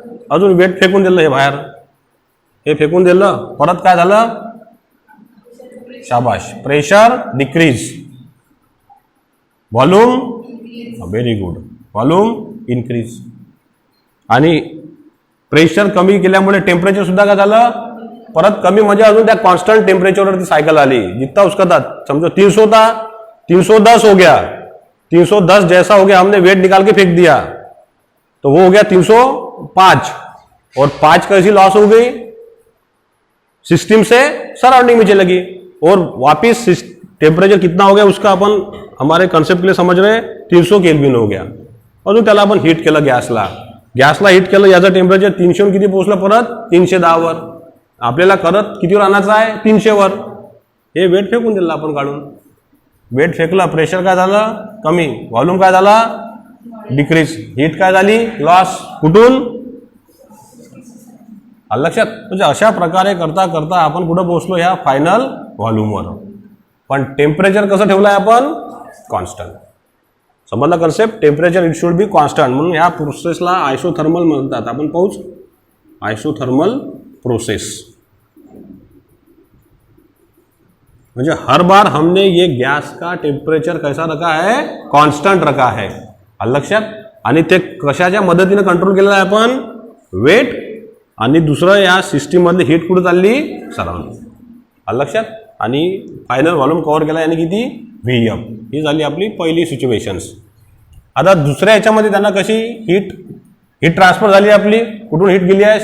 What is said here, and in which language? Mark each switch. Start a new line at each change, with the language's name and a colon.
Marathi: अजून वेट फेकून दिलं हे बाहेर. हे फेकून दिलं, परत काय झालं? शाबाश.
English: Pressure decrease, volume very good, volume increase.
Marathi: आणि प्रेशर कमी केल्यामुळे टेम्परेचर सुद्धा काय झालं? परत कमी. म्हणजे अजून त्या कॉन्स्टंट टेम्परेचरवरती सायकल आली.
Hindi: जितना उसका था, समझो 300 था, 310 हो गया. 310 जैसा हो गया, हमने वेट निकाल के फेंक दिया, तो वो हो गया 305, और 5 कैसी लॉस हो गई? सिस्टम से सराउंडिंग में चली गई, और वापिस टेम्परेचर कितना हो गया उसका अपन हमारे कॉन्सेप्ट के लिए समझ रहे, 300 केल्विन हो गया.
Marathi: अजून त्याला आपण हीट केलं गॅसला हीट केलं, याचं टेम्परेचर 300 किती पोहोचलं? परत 310 वर. आपल्याला करत कितीवर आणायचं आहे? 300 वर. हे वेट फेकून दिलं आपण काढून. वेट फेकलं, प्रेशर काय झालं? कमी. व्हॉल्यूम काय झाला? डिक्रीज. हीट काय झाली? लॉस. कुठून? लक्षात. म्हणजे अशा प्रकारे करता करता आपण कुठं पोहोचलो? ह्या फायनल व्हॉल्यूमवर. पण टेम्परेचर कसं ठेवलं आहे आपण? कॉन्स्टंट. समजला concept?
English: Temperature it should be constant.
Marathi: म्हणून ह्या प्रोसेसला आयसोथर्मल म्हणतात. आपण पाहूच आयसोथर्मल प्रोसेस.
Hindi: म्हणजे हर बार हमने ये गैस का टेम्परेचर कैसा रखा है? कॉन्स्टंट रखा है.
Marathi: लक्षात. आणि ते कशाच्या मदतीने कंट्रोल केलेलं आहे आपण? वेट. आणि दुसरं, या सिस्टीम मधली हीट कुठे चालली? सराउंडिंग. लक्षात. आणि फायनल व्हॉल्यूम कव्हर केला, यानी किती? व्हीएफ. ही झाली आपली पहिली सिच्युएशन्स. आता दुसऱ्या याच्यामध्ये त्यांना कशी हीट ट्रान्सफर झाली आपली? कुठून हीट गेली आहे?